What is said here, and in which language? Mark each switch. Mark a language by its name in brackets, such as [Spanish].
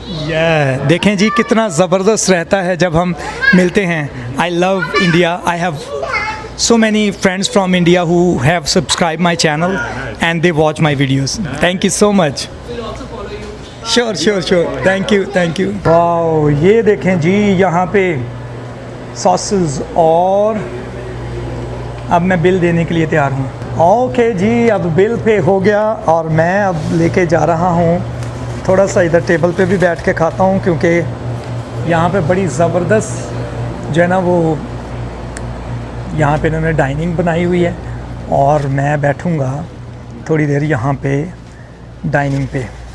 [Hindi] Yeah, देखें जी कितना ज़बरदस्त रहता है जब हम मिलते हैं। [English] I love India. I have so many friends from India who have subscribed my channel and they watch my videos. Thank you so much. We'll also follow you. Sure. Thank you. [Hindi] Wow, ये देखें जी यहाँ पे sauces, और अब मैं bill देने के लिए तैयार हूँ। ओके जी, अब बिल पे हो गया और मैं अब लेके जा रहा हूँ। थोड़ा सा इधर टेबल पे भी बैठ के खाता हूँ क्योंकि यहाँ पे बड़ी ज़बरदस्त जो है ना वो यहाँ पे इन्होंने डाइनिंग बनाई हुई है, और मैं बैठूँगा थोड़ी देर यहाँ पे डाइनिंग पे।